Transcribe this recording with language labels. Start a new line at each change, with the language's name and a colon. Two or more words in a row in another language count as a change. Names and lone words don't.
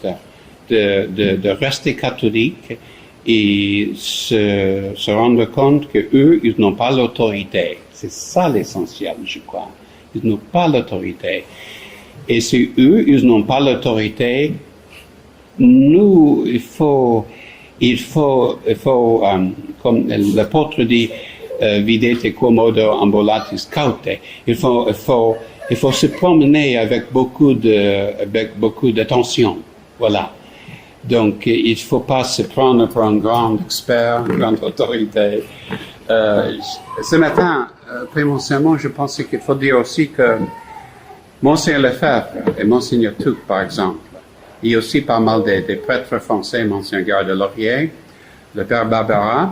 French: De rester catholique et se rendre compte qu'eux, ils n'ont pas l'autorité. C'est ça l'essentiel, je crois. Ils n'ont pas l'autorité. Et si eux, ils n'ont pas l'autorité, nous, il faut comme l'apôtre dit,
Latin: videte quomodo ambulatis caute.
French: Il faut se promener avec beaucoup d'attention. Voilà. Donc, il ne faut pas se prendre pour un grand expert, une grande autorité. Ce matin, après mon sermon, je pensais qu'il faut dire aussi que Monseigneur Lefebvre et Monseigneur Tuc, par exemple, il y a aussi pas mal des prêtres français, Monseigneur Gare de Laurier, le Père Barbara.